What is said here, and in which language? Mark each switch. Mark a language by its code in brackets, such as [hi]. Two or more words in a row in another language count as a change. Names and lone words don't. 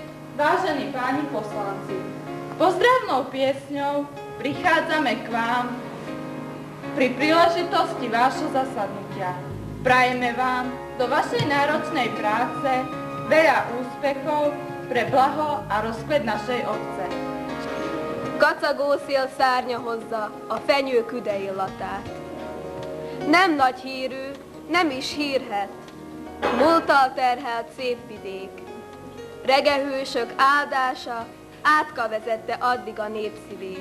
[sk] Vážení páni poslanci, pozdravnou piesňou prichádzame k vám pri príležitosti vášho zasadnutia. Prajeme vám do vašej náročnej práce veľa úspechov pre blaho a rozkvet našej obce. [hu] Kacagó szél szárnya hozza a fenyő küde illatát. Nem nagy hírű, nem is hírhet, múlttal terhelt szép vidék. Regehősök áldása átka vezette addig a népszívét.